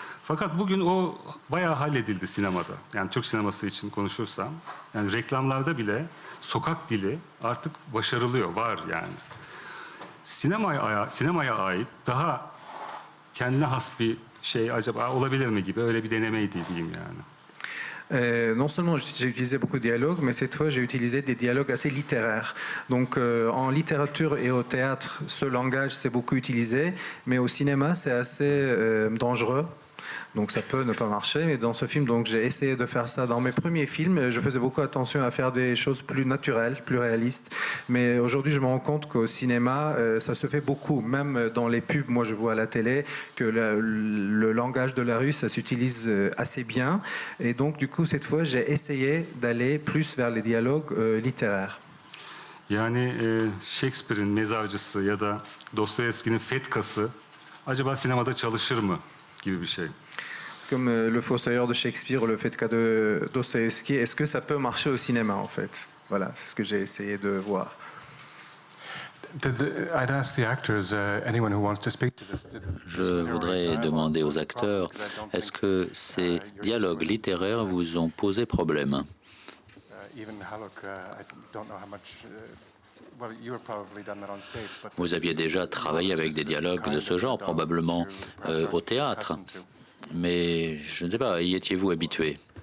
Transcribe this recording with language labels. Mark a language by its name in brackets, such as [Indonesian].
[Turkish] Fakat bugün o bayağı halledildi sinemada. Yani Türk sineması için konuşursam. Yani reklamlarda bile sokak dili artık başarılıyor, var yani. Sinemaya ait daha kendine has bir şey acaba olabilir mi gibi öyle bir denemeydi diyeyim yani. [French] Non seulement j'ai utilisé beaucoup de dialogues, mais cette fois j'ai utilisé des dialogues assez littéraires. Donc en littérature et au théâtre, ce langage c'est beaucoup utilisé, mais au cinéma c'est assez dangereux. Donc ça peut ne pas marcher, mais dans ce film, donc j'ai essayé de faire ça. Dans mes premiers films, je faisais beaucoup attention à faire des choses plus naturelles, plus réalistes. Mais aujourd'hui, je me rends compte qu'au cinéma, ça se fait beaucoup. Même dans les pubs, moi je vois à la télé que le langage de la rue, ça s'utilise assez bien. Et donc du coup, cette fois, j'ai essayé d'aller plus vers les dialogues littéraires. [Turkish] Yani Shakespeare'in Mezarcısı ya da Dostoyevski'nin Fetkası acaba sinemada çalışır mı gibi bir şey. [French] Comme Le Fossoyeur de Shakespeare ou le Fetka de Dostoïevski, est-ce que ça peut marcher au cinéma en fait? Voilà, c'est ce que j'ai essayé de voir. [English] I'd ask the actors, anyone who wants to speak to this. [French] Je voudrais demander aux acteurs, est-ce que ces dialogues littéraires vous ont posé problème? [English] Even Haluk, I don't know how much. Well, you were probably done that on stage, but [French] Vous aviez déjà travaillé avec des dialogues de ce genre, probablement au théâtre, mais je ne sais pas, y étiez-vous habitué?